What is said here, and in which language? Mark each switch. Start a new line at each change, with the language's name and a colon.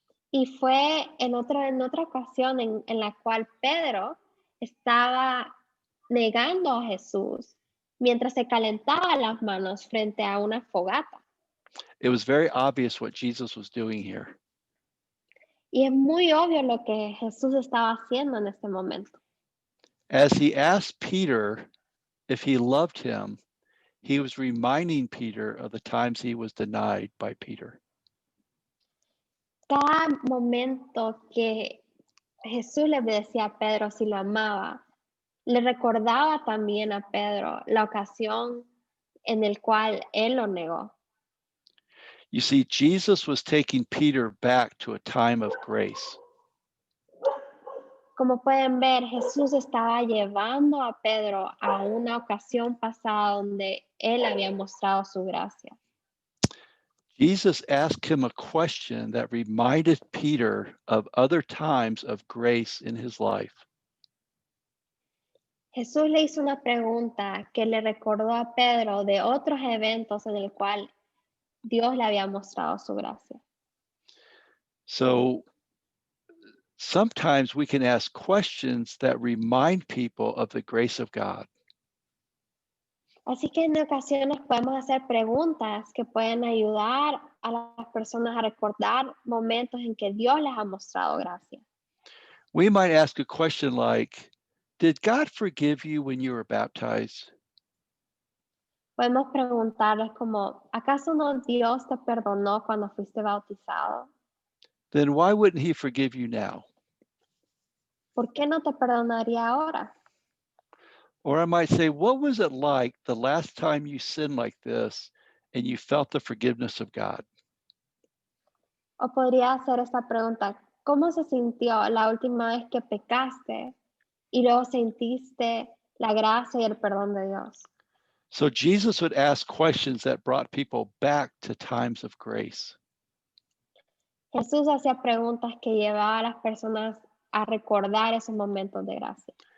Spanish: Y fue en otra ocasión en la cual Pedro estaba negando a Jesús mientras se calentaba las manos frente a una fogata.
English: It was very obvious what Jesus was doing here.
Spanish: Y es muy obvio lo que Jesús estaba haciendo en este momento.
English: As he asked Peter if he loved him, he was reminding Peter of the times he was denied by Peter.
Spanish: Cada momento que Jesús le decía a Pedro si lo amaba, le recordaba también a Pedro la ocasión en el cual él lo negó.
English: You see, Jesus was taking Peter back to a time of grace.
Spanish: Como pueden ver, Jesús estaba llevando a Pedro a una ocasión pasada donde él había mostrado su gracia.
English: Jesus asked him a question that reminded Peter of other times of grace in his life.
Spanish: Jesús le hizo una pregunta que le recordó a Pedro de otros eventos en el cual Dios le había mostrado su gracia.
English: So sometimes we can ask questions that remind people of the grace of God.
Spanish: Así que en ocasiones podemos hacer preguntas que pueden ayudar a las personas a recordar momentos en que Dios les ha mostrado gracia.
English: We might ask a question like, did God forgive you when you were baptized?
Spanish: Podemos preguntarles como, ¿acaso no Dios te perdonó cuando fuiste bautizado?
English: Then why wouldn't he forgive you now?
Spanish: ¿Por qué no te perdonaría ahora?
English: Or I might say, what was it like the last time you sinned like this and you felt the forgiveness of God?
Spanish: O podría hacer esta pregunta, ¿cómo se sintió la última vez que pecaste y luego sentiste la gracia y el perdón de Dios?
English: So Jesus would ask questions that brought people back to times of grace.
Spanish: Jesús hacía preguntas que llevaban a las personas a recordar esos momentos de gracia.